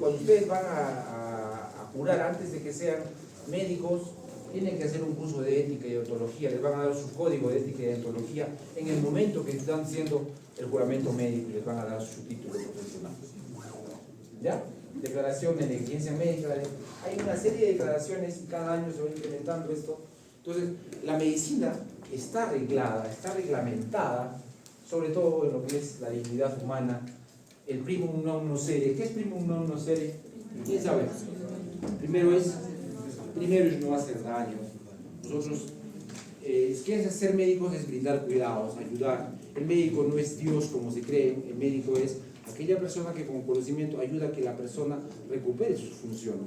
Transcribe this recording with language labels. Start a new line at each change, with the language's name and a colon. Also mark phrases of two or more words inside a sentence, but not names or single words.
Spanish: Cuando ustedes van a jurar antes de que sean médicos, tienen que hacer un curso de ética y ontología, les van a dar su código de ética y ontología en el momento que están haciendo el juramento médico y les van a dar su título profesional. ¿Ya? Declaración de negligencia médica, hay una serie de declaraciones y cada año se va implementando esto. Entonces, la medicina está arreglada, está reglamentada, sobre todo en lo que es la dignidad humana, el
Latin: primum non nocere.
Spanish: ¿Qué es
Latin: primum non nocere?
Spanish: ¿Quién sabe? Primero es no hacer daño. Nosotros, ¿qué es ser médicos? Es brindar cuidados, ayudar. El médico no es Dios como se cree, el médico es aquella persona que con conocimiento ayuda a que la persona recupere sus funciones.